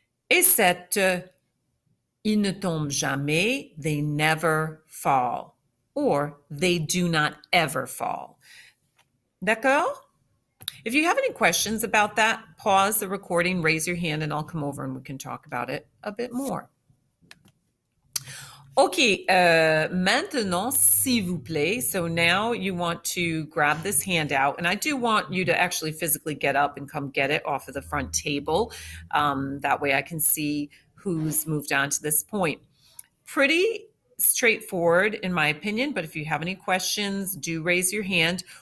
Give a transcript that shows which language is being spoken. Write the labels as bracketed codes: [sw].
[fr] Et 7, ils ne tombent jamais, [en] they never fall, or they do not ever fall. [fr] D'accord? [en] If you have any questions about that, pause the recording, raise your hand, and I'll come over and we can talk about it a bit more. [fr] Okay, maintenant, s'il vous plaît. [en] So now you want to grab this handout, and I do want you to actually physically get up and come get it off of the front table. That way I can see who's moved on to this point. Pretty straightforward in my opinion, but if you have any questions, do raise your hand.